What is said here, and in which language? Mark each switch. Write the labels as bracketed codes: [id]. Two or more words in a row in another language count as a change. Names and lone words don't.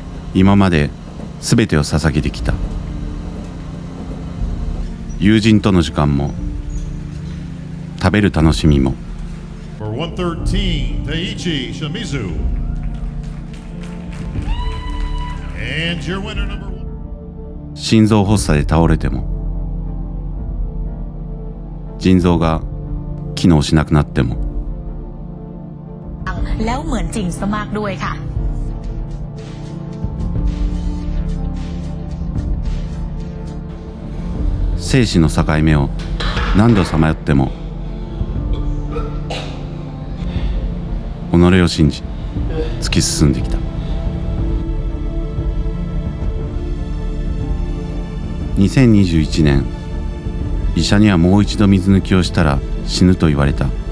[ja] 今まで全てを捧げてきた。友人との時間も食べる楽しみも。 [en] For 113, Taichi Shimizu. And your winner number 1. [ja] 心臓発作で倒れても、腎臓が機能しなくなっても、 [th] แล้วเหมือนจริงซะมากด้วยค่ะ [ja] 生死の境目を何度さまよっても、己を信じ突き進んできた。2021年、医者にはもう一度水抜きをしたら死ぬと言われた。